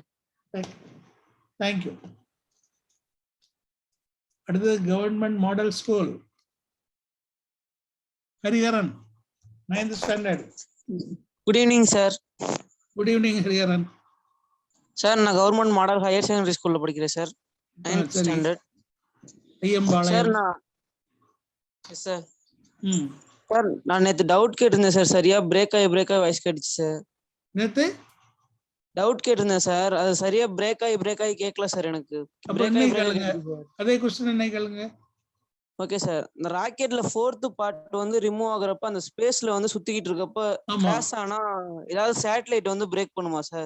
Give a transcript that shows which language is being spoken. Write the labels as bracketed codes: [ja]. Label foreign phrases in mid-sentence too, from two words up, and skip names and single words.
[en] Thank you. At the government model school, Hariharan, 9th standard. Good evening, sir. Good evening, Hariharan. Sir, na government model higher secondary school [ta] ல படிக்கிறேன் [en] sir. 9th standard. Sir, na. Yes, sir. Sir, [ta] நான் நேத்து டவுட் கேட்டிருந்தேன் சார், சரியா பிரேக் ஆகி வாய்ஸ் கேட்டுச்சு சார். நேத்து டவுட் கேட்டிருந்தேன் சார், அது சரியா பிரேக் ஆகி கேட்கல சார் எனக்கு. அதே क्वेश्चन என்ன கேளுங்க. ஓகே சார், இந்த ராக்கெட்ல [en] 4th part [ta] வந்து ரிமூவ் ஆகுறப்ப அந்த ஸ்பேஸ்ல வந்து சுத்திக்கிட்டு இருக்கப்ப கிராஷ் ஆனா ஏதாவது சேட்டலைட் வந்து பிரேக் பண்ணுமா சார்?